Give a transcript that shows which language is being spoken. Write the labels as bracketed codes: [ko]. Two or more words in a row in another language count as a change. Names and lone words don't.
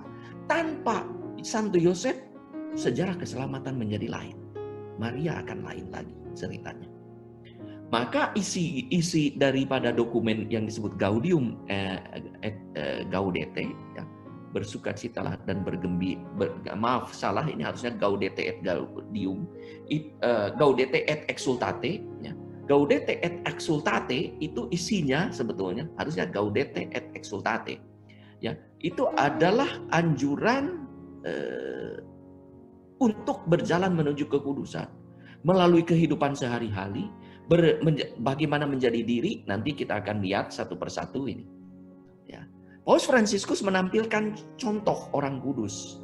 [id] Tanpa Santo Yosef, sejarah keselamatan menjadi lain. Maria akan lain lagi ceritanya. Maka isi daripada dokumen yang disebut Gaudium Gaudete ya, bersukacitalah dan maaf salah, ini harusnya Gaudete et Gaudium, Gaudete et exultate ya. Gaudete et exultate itu isinya sebetulnya harusnya Gaudete et exultate ya. Itu adalah anjuran untuk berjalan menuju kekudusan melalui kehidupan sehari-hari, bagaimana menjadi diri. Nanti kita akan lihat satu persatu ini ya. Paus Fransiskus menampilkan contoh orang kudus.